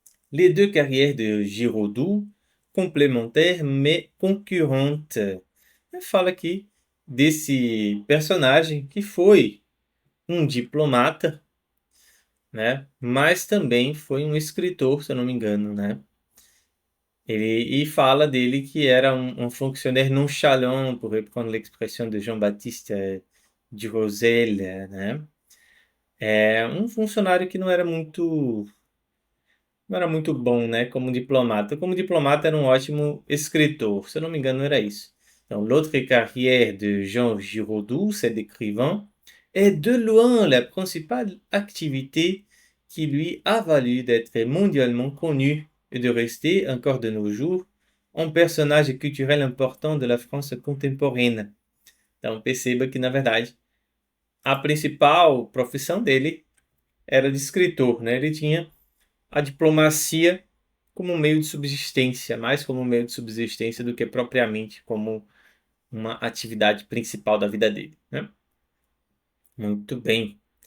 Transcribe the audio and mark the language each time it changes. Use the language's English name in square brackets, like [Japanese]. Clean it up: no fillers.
[French] Les deux carrières de Giraudoux, complémentaires mais concurrentes. [Portuguese] Fala aqui desse personagem que foi um diplomata, né? Mas também foi um escritor, se eu não me engano, né? E fala dele que era um [French] fonctionnaire nonchalant, pour reprendre l'expression de Jean-Baptiste de Roselle, [Portuguese] né? É um funcionário que não era muito bom, né, como diplomata. Como diplomata era um ótimo escritor, se eu não me engano era isso. [French] Então, l'autre carrière de Jean Giraudoux, cet écrivain, est de loin la principale activité qui lui a valu d'être mondialement connu et de rester, encore de nos jours, um personnage culturel important de la France contemporaine. [Portuguese] Então, perceba que, na verdade, a principal profissão dele era de escritor, né? Ele tinha a diplomacia como um meio de subsistência, mais como um meio de subsistência do que propriamente como uma atividade principal da vida dele, né? Muito bem.